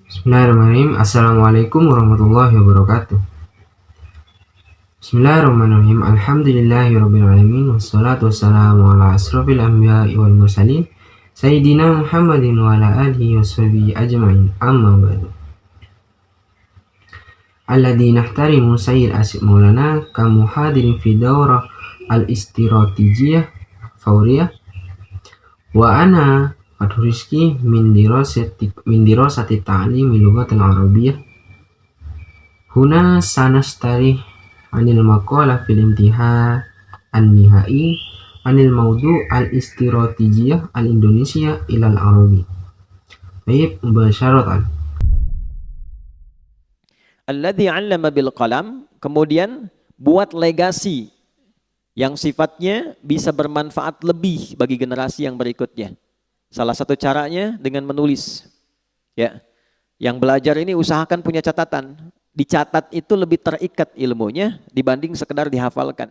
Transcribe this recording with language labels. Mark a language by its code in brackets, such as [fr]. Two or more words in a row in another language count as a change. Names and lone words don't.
[ar] بسم الله الرحمن الرحيم السلام عليكم ورحمة الله وبركاته بسم الله الرحمن الرحيم. الحمد لله رب العالمين والصلاة والسلام على أشرف الأنبياء والمرسلين سيدنا محمد وعلى آله وصحبه أجمعين. أما بعد. الذي نحترم سيد أسيك مولانا كمو حاضرين في دورة الاستراتيجية فورية وأنا فتح الرزقي من دراسة تعليم اللغة العربية. هنا سنسطر عن المقالة في الامتحان النهائي عن الموضوع الاستراتيجية الإندونيسية إلى العربي. [id] Baik, mubasyaratan. [ar] الذي علم بالقلم, [id] kemudian buat legasi yang sifatnya bisa bermanfaat lebih bagi generasi yang berikutnya. Salah satu caranya dengan menulis. Ya. Yang belajar ini usahakan punya catatan. Dicatat itu lebih terikat ilmunya dibanding sekedar dihafalkan.